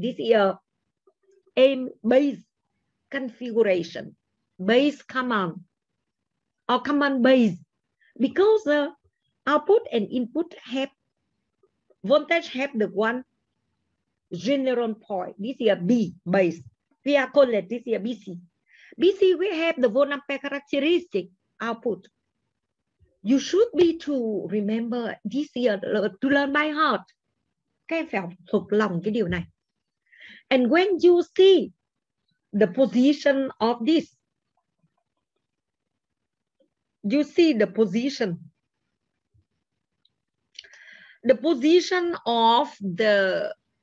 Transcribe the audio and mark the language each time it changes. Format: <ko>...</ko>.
<en>This is a base configuration, base common or common base, because the output and input have voltage have the one general point. This is a B base. We are called it, this is a BC. BC, we have the volt ampere characteristic output. You should be to remember this year to learn by heart.</en> <vi>Các em phải thuộc lòng cái điều này.</vi> <en>And when you see the position of this, you see the position of the</en>